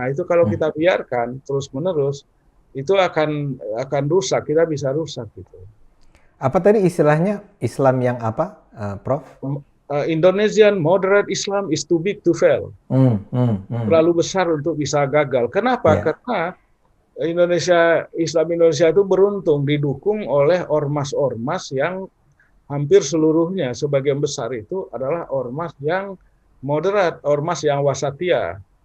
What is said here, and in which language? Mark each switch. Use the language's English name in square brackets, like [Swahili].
[Indonesian] Nah itu kalau kita biarkan terus menerus, itu akan rusak, kita bisa rusak gitu. Apa tadi istilahnya Islam yang apa, Prof? [English] Indonesian moderate Islam is too big to fail. [Indonesian] Terlalu besar untuk bisa gagal. Kenapa? Karena Islam Indonesia itu beruntung didukung oleh ormas-ormas yang hampir seluruhnya, sebagian besar itu adalah ormas yang moderat, ormas yang wasatiyah.